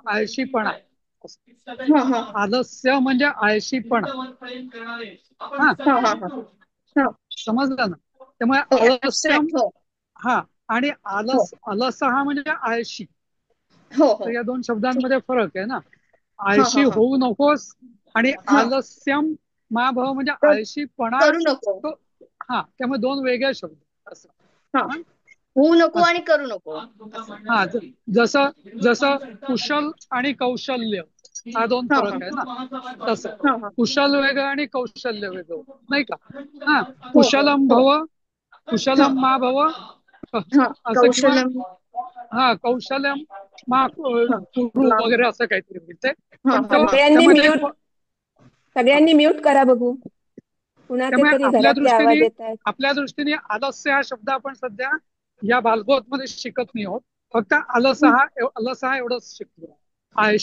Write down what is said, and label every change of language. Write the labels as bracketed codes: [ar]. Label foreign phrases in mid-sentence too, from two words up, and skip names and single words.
[mr] आळशीपणा. आलस्य म्हणजे आळशीपणा. समजलं ना. त्यामुळे आलस्यम आणि अलस हा म्हणजे आळशी. तर या दोन शब्दांमध्ये फरक आहे ना. आळशी होऊ नकोस आणि [sa] आलस्यम मा भव [mr] म्हणजे आळशीपणा. करू नको. त्यामुळे दोन वेगळे शब्द असं. होऊ नको आणि करू नको. जसं कुशल आणि कौशल्य हा दोन फरक आहे ना. तसं कुशल वेगळं आणि कौशल्य वेगळं नाही का. [sa] कुशलम भव कुशलम मा भव [mr] असं किंवा [sa] कौशल्यम मा कुरु [mr] वगैरे असं काहीतरी मिळते. सगळ्यांनी म्यूट करा बघू. कुणाचे त्यामुळे तरी घरातले आवाज येत आहेत. आपल्या दृष्टीने आलस्य हा शब्द आपण सध्या या बालगोत मध्ये शिकत नाही आहोत. फक्त अलसहा एवढंच शिकलो आहे.